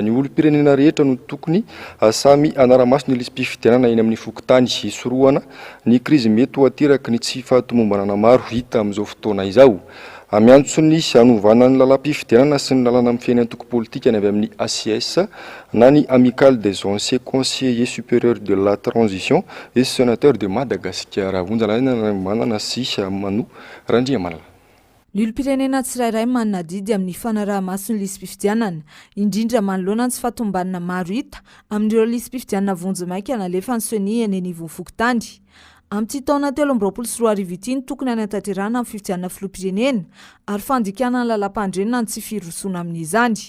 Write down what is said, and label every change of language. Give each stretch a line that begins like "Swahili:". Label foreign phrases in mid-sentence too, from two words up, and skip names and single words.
Malagasy: Ny olom-pirenena rehetra no tokony samy anara-maso ny lisam-pifidianana eny amin'ny fokontany hisorohana ny krizy mety ho ateraky ny tsy fahatomombana maro hita amin'izao fotoana izao. Miantso ny hanovana ny lalam-pifidianana sy ny lalana amin'ny fiainana antoko politika ny avy amin'ny ACS na ny Amicale des anciens conseillers supérieurs de la transition et sénateur de Madagascar. Vonjalaina manana sy Manu Randriamanala. Ny olom-pirenena tsirairay manana didy amin'ny fanaraha-maso ny lisam-pifidianana, indrindra manoloana ny tsy fahatombanana maro hita amin'ireo lisam-pifidianana vonjy maika nalefa ny sony eny anivon'ny fokontany. Amin'ity taona 2024 ity tokony hanatanterahana amin'ny fifidianana filoham-pirenena ary fandikana ny lalam-pandrenona ny tsy firosoana amin'izany.